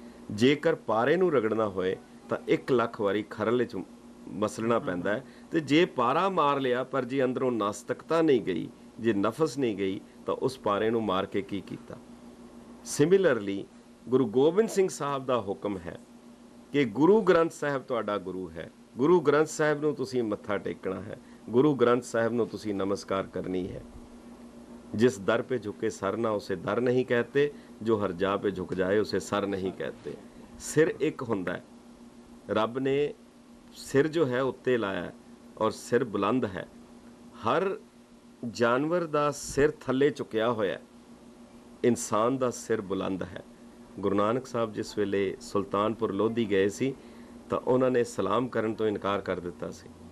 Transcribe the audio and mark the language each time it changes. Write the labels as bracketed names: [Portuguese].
[Punjabi] ਜੇਕਰ ਪਾਰੇ ਨੂੰ ਰਗੜਨਾ ਹੋਏ ਤਾਂ 1 ਲੱਖ ਵਾਰੀ ਖਰਲ 'ਚ ਮਸਲਣਾ ਪੈਂਦਾ ਹੈ, ਤੇ ਜੇ ਪਾਰਾ ਮਾਰ ਲਿਆ ਪਰ ਜੇ ਅੰਦਰੋਂ ਨਾਸਤਕਤਾ ਨਹੀਂ ਗਈ, ਜੇ ਨਫਸ ਨਹੀਂ ਗਈ, ਤਾਂ ਉਸ ਪਾਰੇ ਨੂੰ ਮਾਰ ਕੇ ਕੀ ਕੀਤਾ। ਸਿਮਿਲਰਲੀ ਗੁਰੂ ਗੋਬਿੰਦ ਸਿੰਘ ਸਾਹਿਬ ਦਾ ਹੁਕਮ ਹੈ ਕਿ ਗੁਰੂ ਗ੍ਰੰਥ ਸਾਹਿਬ ਤੁਹਾਡਾ ਗੁਰੂ ਹੈ, ਗੁਰੂ ਗ੍ਰੰਥ ਸਾਹਿਬ ਨੂੰ ਤੁਸੀਂ ਮੱਥਾ ਟੇਕਣਾ ਹੈ, ਗੁਰੂ ਗ੍ਰੰਥ ਸਾਹਿਬ ਨੂੰ ਤੁਸੀਂ ਨਮਸਕਾਰ ਕਰਨੀ ਹੈ। [Hindi] जिस दर पे झुके सर ना उसे दर नहीं कहते, जो हर जा पे झुक जाए उसे सर नहीं कहते। [Punjabi] ਸਿਰ ਇੱਕ ਹੁੰਦਾ ਹੈ। ਰੱਬ ਨੇ ਸਿਰ ਜੋ ਹੈ ਉੱਤੇ ਲਾਇਆ ਔਰ ਸਿਰ ਬੁਲੰਦ ਹੈ। ਹਰ ਜਾਨਵਰ ਦਾ ਸਿਰ ਥੱਲੇ ਝੁਕਿਆ ਹੋਇਆ, ਇਨਸਾਨ ਦਾ ਸਿਰ ਬੁਲੰਦ ਹੈ। ਗੁਰੂ ਨਾਨਕ ਸਾਹਿਬ ਜਿਸ ਵੇਲੇ ਸੁਲਤਾਨਪੁਰ ਲੋਧੀ ਗਏ ਸੀ ਤਾਂ ਉਹਨਾਂ ਨੇ ਸਲਾਮ ਕਰਨ ਤੋਂ ਇਨਕਾਰ ਕਰ ਦਿੱਤਾ ਸੀ।